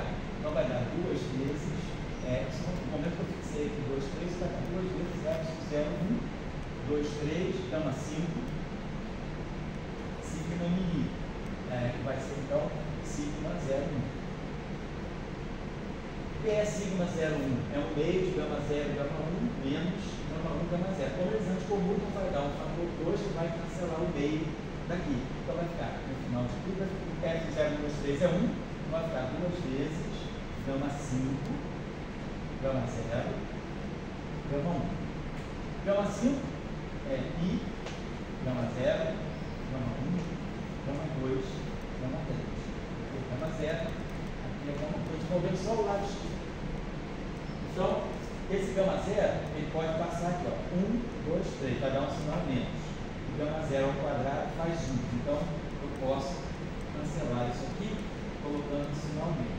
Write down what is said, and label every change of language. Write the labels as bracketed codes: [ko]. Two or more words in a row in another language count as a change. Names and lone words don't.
[pt] Então vai dar 2 vezes epsilon, no momento que eu fixei aqui 2, 3, vai dar 2 vezes epsilon, 0, 1, 2, 3, gama 5, sigma mi, que vai ser então sigma 0, 1. O que é sigma 0, 1? É um meio de gama 0, gama 1, menos gama 1, gama 0. Como eles anticommutam, vai dar um fator 2 que vai cancelar o meio daqui. Então vai ficar, no final de tudo, epsilon 0, 2, 3 é 1, vai ficar 2 vezes gama 5, gama 0, gama 1. Gama 5 é I, gama 0, gama 1, gama 2, gama 3. Aqui é gama 0, aqui é gama 2. Vamos ver só o lado esquerdo. Então, esse gama 0, ele pode passar aqui, ó, 1, 2, 3, vai dar um sinal menos. O gama 0 ao quadrado faz 1. Então, eu posso cancelar isso aqui, colocando sinalmente.